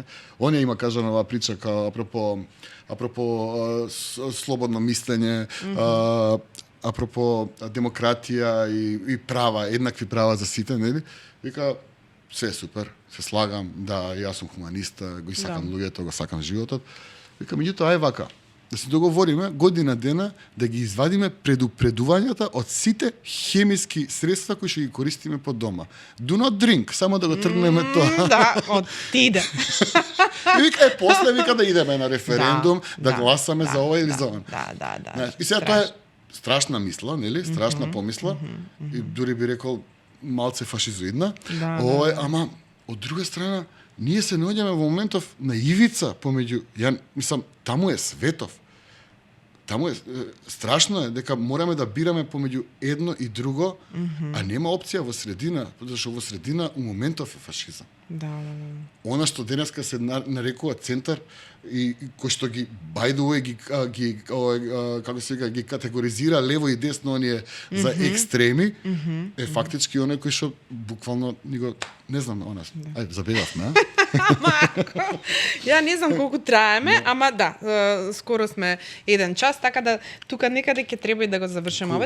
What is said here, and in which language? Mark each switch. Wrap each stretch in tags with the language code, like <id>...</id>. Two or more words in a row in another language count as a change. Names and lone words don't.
<mk>Он ја има кажана оваа прича као апропо слободно мислење, апропо демократија и права, еднакви права за сите, нели? Вика, се е супер, се слагам, да, јас сум хуманиста, го сакам луѓето, го сакам животот. Вика, меѓутоа, ај вака, да се договориме година дена да ги извадиме предупредувањата од сите хемиски средства кои што ги користиме по дома.</mk> <en>Do not drink,</en> <mk>само да го тргнеме тоа. Да, отиде. И вика, после вика да идеме на референдум, да гласаме за ова или за ова. Да. И сега тоа е страшна мисла, нели? Страшна помисла. И дури би рекол малце фашизоидна. Ама од друга страна ние се наоѓаме во моментов на ивица помеѓу, мислам, таму е светов. Таму е страшно е дека мораме да бираме помеѓу едно и друго, а нема опција во средина, зашто во средина у моментов е фашизам. Да. Она што денеска се нарекува центар и кој што ги</mk> <en>by the way</en> <mk>како се вика ги категоризира лево и десно оние за екстреми е фактички оној кој што буквално него не знам она. Ај забегавме, Ја не знам колку траеме, ама да, скоро сме 1 час, така да тука некаде ќе треба и да го завршиме овој.</mk>